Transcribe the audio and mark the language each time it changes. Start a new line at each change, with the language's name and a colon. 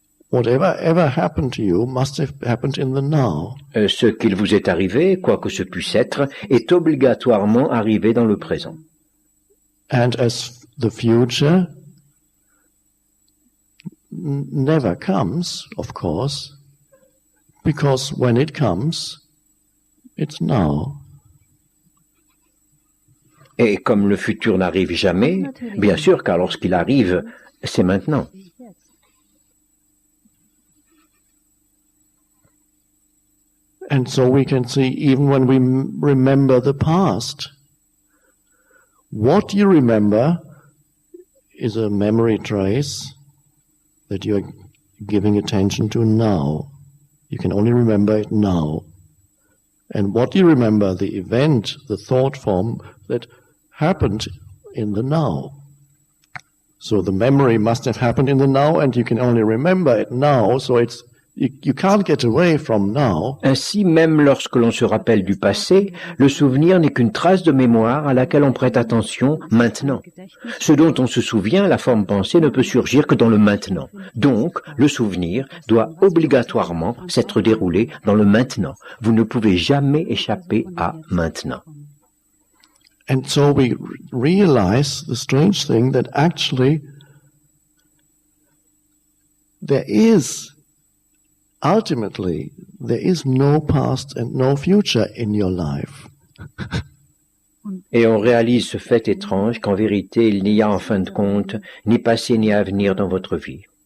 English: Whatever ever happened to you must have happened in the now.
French: Ce qu'il vous est arrivé, quoi que ce puisse être, est obligatoirement arrivé dans le présent.
English: And as the future never comes, of course, because when it comes, it's now.
French: Et comme le futur n'arrive jamais, bien sûr, car lorsqu'il arrive, c'est maintenant.
English: And so we can see, even when we remember the past, what you remember is a memory trace that you're giving attention to now. You can only remember it now. And what you remember, the event, the thought form that happened in the now. So the memory must have happened in the now, and you can only remember it now, so you can't get away from now.
French: Ainsi, même lorsque l'on se rappelle du passé, le souvenir n'est qu'une trace de mémoire à laquelle on prête attention maintenant. Ce dont on se souvient, la forme pensée, ne peut surgir que dans le maintenant. Donc, le souvenir doit obligatoirement s'être déroulé dans le maintenant. Vous ne pouvez jamais échapper à maintenant.
English: And so we realize the strange thing that actually ultimately, there is no past and no future in your life.
French: Et on réalise ce fait étrange qu'en vérité, il n'y a en fin de compte ni passé ni avenir dans votre vie.